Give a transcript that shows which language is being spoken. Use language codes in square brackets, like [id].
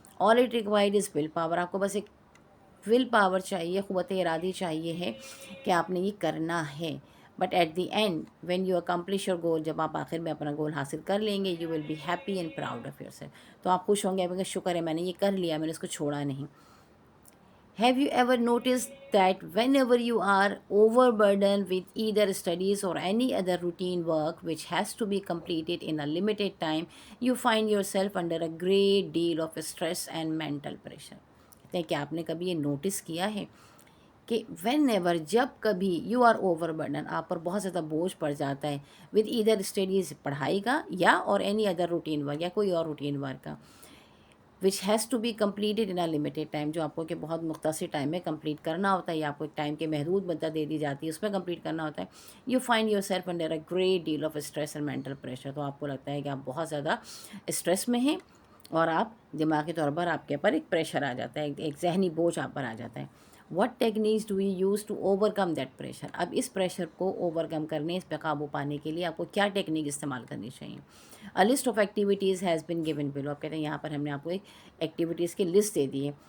[en] All it required is will power. [ur] آپ کو بس ایک ول پاور چاہیے، قوت ارادی چاہیے ہے کہ آپ نے یہ کرنا ہے. [en] but at the end when you accomplish your goal, [ur] جب آپ آخر میں اپنا گول حاصل کر لیں گے، [en] You will be happy and proud of yourself. [ur] تو آپ خوش ہوں گے کہ شکر ہے میں نے یہ کر لیا، میں نے اس کو چھوڑا نہیں. [en] Have you ever noticed that whenever you are overburdened with either studies or any other routine work which has to be completed in a limited time, you find yourself under a great deal of stress and mental pressure. [ur] کہتے ہیں کہ آپ نے کبھی یہ notice کیا ہے کہ [en] whenever, [ur] جب کبھی [en] you are overburden, [ur] آپ پر بہت زیادہ بوجھ پڑ جاتا ہے، [en] with either studies, [ur] پڑھائی کا، یا اور [en] any other routine work, [ur] یا کوئی اور روٹین ورک کا، [en] which has to be completed in a limited time, [ur] جو آپ کو کہ بہت مختصر ٹائم میں کمپلیٹ کرنا ہوتا ہے، یا آپ کو ایک ٹائم کے محدود مدت دے دی جاتی ہے، اس میں کمپلیٹ کرنا ہوتا ہے. [en] You find yourself under a great deal of stress and mental pressure. [ur] تو آپ کو لگتا ہے کہ آپ بہت زیادہ اسٹریس میں ہیں، اور آپ دماغی طور پر آپ کے اوپر ایک پریشر آ جاتا ہے، ایک ذہنی بوجھ آپ پر آ جاتا ہے. [en] What techniques do you use to overcome that pressure. [ur] اب اس پریشر کو اوور کم کرنے، اس پہ قابو پانے کے لیے آپ کو کیا ٹیکنیک استعمال کرنی چاہیے. [en] A list of activities has been given below. [ur] آپ کہتے ہیں یہاں پر ہم نے آپ کو ایک ایکٹیویٹیز کی لسٹ دے دی ہے.